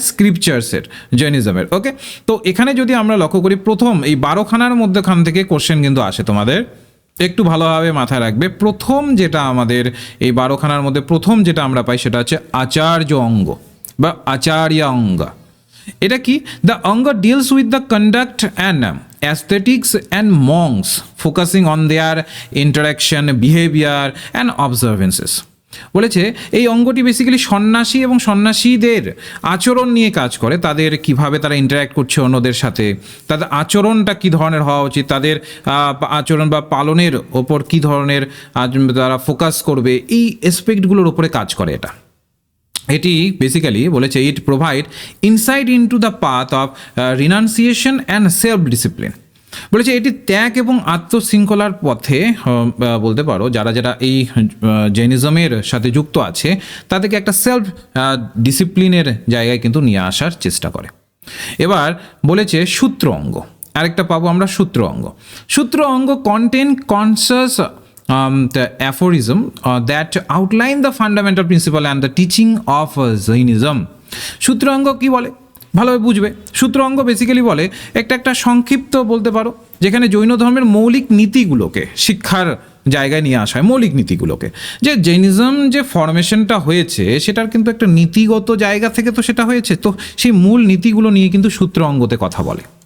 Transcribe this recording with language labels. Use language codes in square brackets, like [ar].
[bn] স্ক্রিপচার্সের, জৈনিজমের। ওকে, তো এখানে যদি আমরা লক্ষ্য করি, প্রথম এই 12খানার মধ্যখান থেকে কোশ্চেন কিন্তু আসে, তোমাদের একটু ভালোভাবে মাথায় রাখবে। প্রথম যেটা আমাদের এই 12খানার মধ্যে প্রথম যেটা আমরা পাই সেটা হচ্ছে আচার্য অঙ্গ বা আচার্য অঙ্গ। এটা কি? [en] The anga deals with the conduct and aesthetics and monks focusing on their interaction, behavior and observances। [bn] বলেছে এই অঙ্গটি বেসিক্যালি সন্ন্যাসী এবং সন্ন্যাসীদের আচরণ নিয়ে কাজ করে। তাদের কিভাবে তারা ইন্টারাক্ট করছে অন্যদের সাথে, তাদের আচরণটা কী ধরনের হওয়া উচিত, তাদের আচরণ বা পালনের ওপর কী ধরনের তারা ফোকাস করবে, এই এসপেক্টগুলোর উপরে কাজ করে এটা। এটি বেসিক্যালি বলেছে [en] It provide insight into the path of renunciation and self discipline. [bn] বলেছে এটি ত্যাগ এবং আত্মশৃঙ্খলার পথে, বলতে পারো যারা যারা এই জৈনিজমের সাথে যুক্ত আছে তাদেরকে একটা সেলফ ডিসিপ্লিনের জায়গায় কিন্তু নিয়ে আসার চেষ্টা করে। এবার বলেছে সূত্র অঙ্গ, আরেকটা পাবো আমরা সূত্র অঙ্গ। [en] Sutra Anga contain consists the aphorism that outline the fundamental principle and the teaching of Jainism। [bn] সূত্রাঙ্গ কি বলে ভালোভাবে বুঝবে। সূত্রাঙ্গ বেসিক্যালি বলে একটা সংক্ষিপ্ত বলতে পারো, যেখানে জৈন ধর্মের মৌলিক নীতিগুলোকে শিক্ষার জায়গায় নিয়ে আসা হয়। মৌলিক নীতিগুলোকে, যে জৈনিজম যে ফরমেশনটা হয়েছে সেটার কিন্তু একটা নীতিগত জায়গা থেকে তো সেটা হয়েছে, তো সেই মূল নীতিগুলো নিয়ে কিন্তু সূত্র অঙ্গতে কথা বলে।